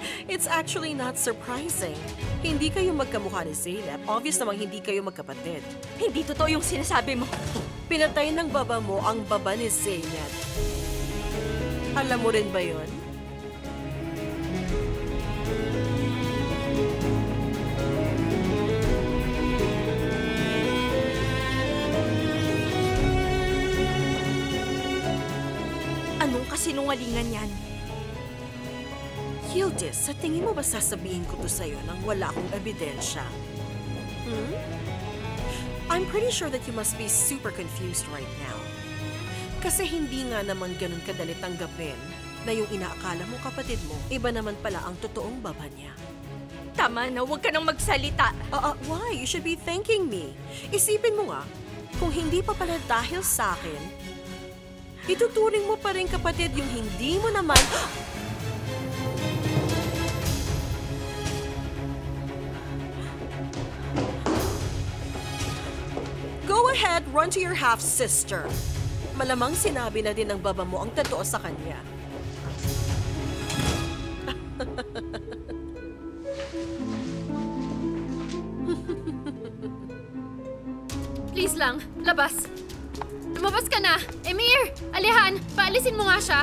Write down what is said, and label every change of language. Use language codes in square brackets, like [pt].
[en] It's actually not surprising. [tl] Hindi kayo magkamukha ni Zeynep. Obvious namang hindi kayo magkapatid. Hindi totoo yung sinasabi mo. Pinatay ng baba mo ang baba ni Zeynep. Alam mo rin ba yun? Anong kasinungalingan yan? Yildiz, sa tingin mo ba sasabihin ko to sa'yo nang wala akong ebidensya? [en] I'm pretty sure that you must be super confused right now. [tl] Kasi hindi nga naman ganun kadali tanggapin na yung inaakala mo kapatid mo, iba naman pala ang totoong baba niya. Tama na, huwag ka nang magsalita. [en] Why? You should be thanking me. [tl] Isipin mo nga, kung hindi pa pala dahil sa akin, ituturing mo pa rin kapatid yung hindi mo naman... [en] Go ahead, run to your half-sister. [tl] Malamang sinabi na din ng baba mo ang totoo sa kanya. Please lang, labas. Lumabas ka na! Emir! Alihan! Paalisin mo nga siya!